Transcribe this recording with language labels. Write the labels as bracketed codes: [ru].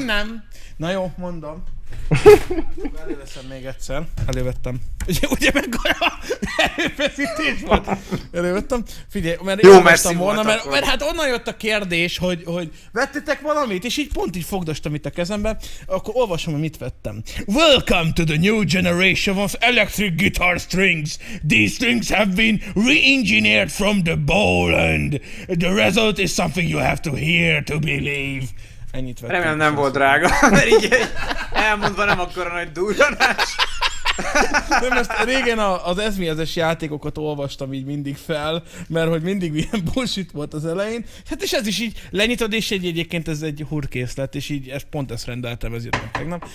[hu] Én nem. Na jó, mondom. Előveszem még egyszer. Elővettem. Ugye meg olyan erőfeszítés volt. Elővettem. Figyelj, mert jó, olvastam volna, mert hát onnan jött a kérdés, hogy vettetek valamit, és így pont így fogdostam itt a kezembe, akkor olvasom, hogy mit vettem. [en] Welcome to the new generation of electric guitar strings. These strings have been re-engineered from the bowl and the result is something you have to hear to believe. [hu] Ennyit vettem. Remélem nem volt drága, mert így elmondva nem akkora nagy durranás. De most régen az ezmihezes játékokat olvastam így mindig fel, mert hogy mindig ilyen bullshit volt az elején. Hát és ez is így lenyitod, és egyébként ez egy húrkészlet, és így ez pont ezt rendeltem, ez jött meg tegnap.